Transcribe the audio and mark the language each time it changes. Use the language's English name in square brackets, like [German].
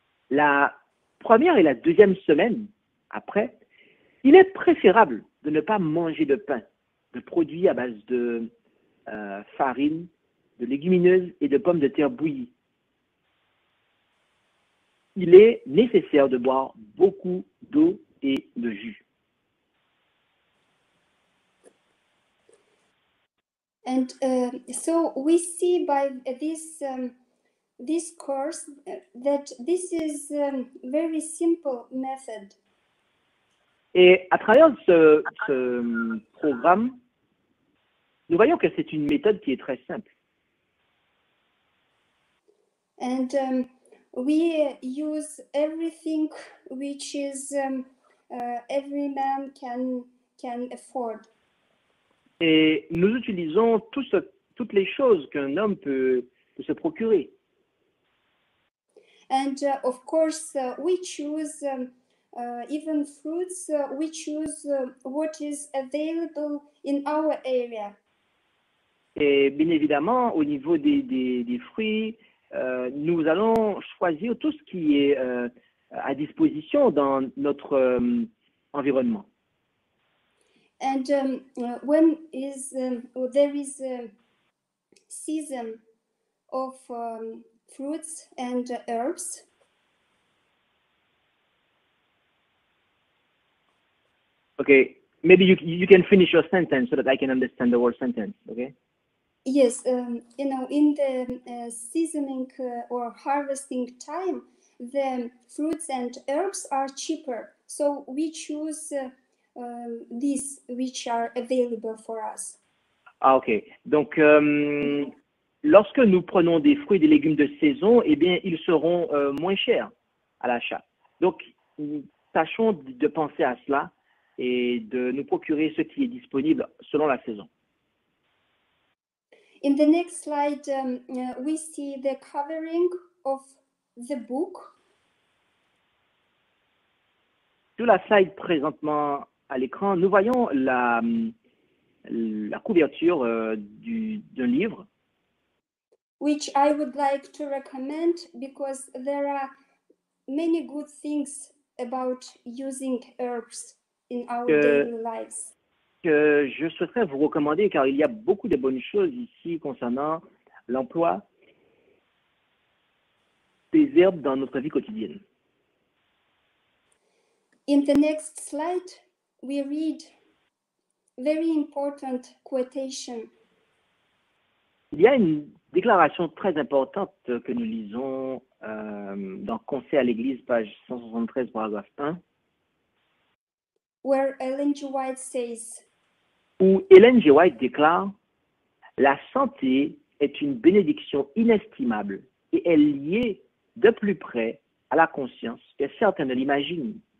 [French] La première et la deuxième semaine après, il est préférable de ne pas manger de pain, de produits à base de farine, de légumineuses et de pommes de terre bouillies. Il est nécessaire de boire beaucoup d'eau et de jus. [English] And so we see by this course that this is a very simple method. [French] Et à travers ce programme, nous voyons que c'est une méthode qui est très simple. [English] And we use everything which is every man can afford. [French] Et nous utilisons toutes les choses qu'un homme peut se procurer. [English] And of course, we choose even fruits. We choose what is available in our area. [French] Et bien évidemment, au niveau des fruits, nous allons choisir tout ce qui est à disposition dans notre environnement. [English] And when there is a season of fruits and herbs. Okay, maybe you can finish your sentence so that I can understand the whole sentence. Okay. Yes, in the seasoning or harvesting time, the fruits and herbs are cheaper. So we choose these which are available for us. Ah, ok. [French] Donc, lorsque nous prenons des fruits et des légumes de saison, eh bien, ils seront moins chers à l'achat. Donc, tâchons de penser à cela et de nous procurer ce qui est disponible selon la saison. [English] In the next slide, we see the covering of the book. [French] Sur la slide présentement à l'écran, nous voyons la couverture d'un livre. [English] Which I would like to recommend because there are many good things about using herbs in our daily lives. [French] Que je souhaiterais vous recommander car il y a beaucoup de bonnes choses ici concernant l'emploi des herbes dans notre vie quotidienne. [English] In the next slide, we read very important quotation. [French] Il y a une déclaration très importante que nous lisons dans Conseil à l'Église, page 173, paragraphe 1. [English] Where Ellen G. White says, [French] Où Ellen G. White déclare « La santé est une bénédiction inestimable et est liée de plus près à la conscience que certains ne l'imaginent.